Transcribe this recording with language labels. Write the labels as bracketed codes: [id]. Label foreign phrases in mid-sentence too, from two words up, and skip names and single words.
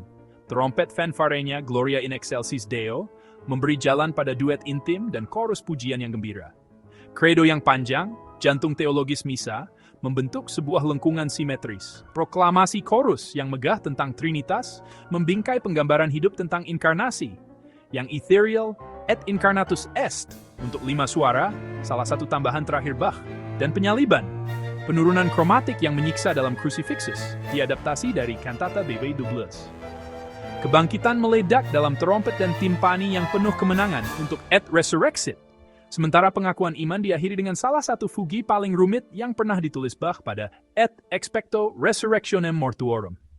[id] Trompet fanfarenya Gloria in Excelsis Deo memberi jalan pada duet intim dan chorus pujian yang gembira. Credo yang panjang, jantung teologis Misa, membentuk sebuah lengkungan simetris. Proklamasi chorus yang megah tentang Trinitas membingkai penggambaran hidup tentang inkarnasi, yang ethereal et incarnatus est untuk 5 suara, salah satu tambahan terakhir Bach, dan penyaliban, penurunan kromatik yang menyiksa dalam Crucifixus, diadaptasi dari kantata BW 12. Kebangkitan meledak dalam trompet dan timpani yang penuh kemenangan untuk Et Resurrexit. Sementara pengakuan iman diakhiri dengan salah satu fugi paling rumit yang pernah ditulis Bach pada Et Expecto Resurrectionem Mortuorum.